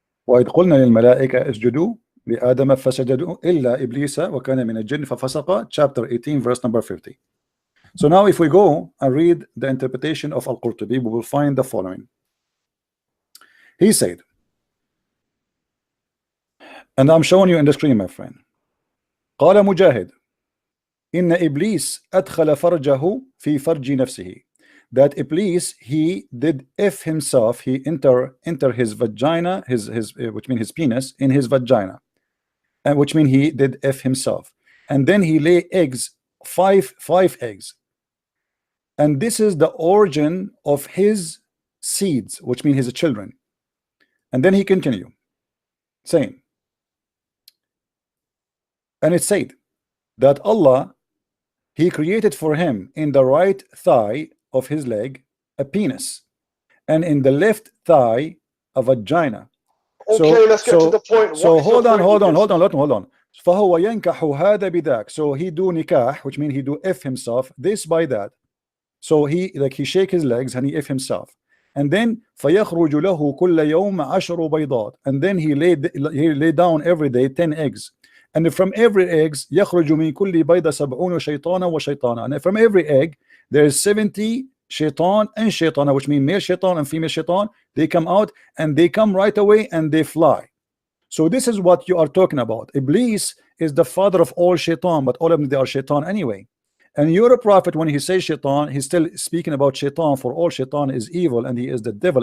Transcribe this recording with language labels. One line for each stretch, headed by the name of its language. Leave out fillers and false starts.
Arabic: وَإِذْ قُلْنَا لِلْمَلَائِكَةِ اسْجُدُوا لِآدَمَ فَسَجَدُوا إِلَّا إِبْلِيسَ وَكَانَ مِنَ الْجِنِّ فَفَسَقَ,
English: chapter 18, verse number 50. So now if we go and read the interpretation of Al-Qurtubi, we will find the following. He said, and I'm showing you in the screen, my friend.
Arabic: قال مجاهد إن إبليس أدخل فرجه في فرج نفسه.
English: That Iblis, he did if himself, he enter his vagina, his which means his penis, in his vagina, and which means he did if himself, and then he lay eggs, five eggs, and this is the origin of his seeds, which means his children. And then he continue saying, and it said that Allah, He created for him in the right thigh of his leg a penis, and in the left thigh a vagina. Okay, let's get to the point. So hold on.
Arabic: فهو ينكح هذا بذاك.
English: So he do nikah, which means he do if himself, this by that. So he shake his legs and he if himself. And then
Arabic: فيخرج له كل يوم 10 بيضات.
English: And then he lay down every day 10 eggs. And from every eggs
Arabic: يخرج من كل بيضة 70 شيطانا وشيطانا.
English: And from every egg there is 70 shaitan and shaitana, which means male shaitan and female shaitan. They come out and they come right away and they fly. So this is what you are talking about. Iblis is the father of all shaitan, but all of them, they are shaitan anyway. And your prophet, when he says shaitan, he's still speaking about shaitan, for all shaitan is evil and he is the devil.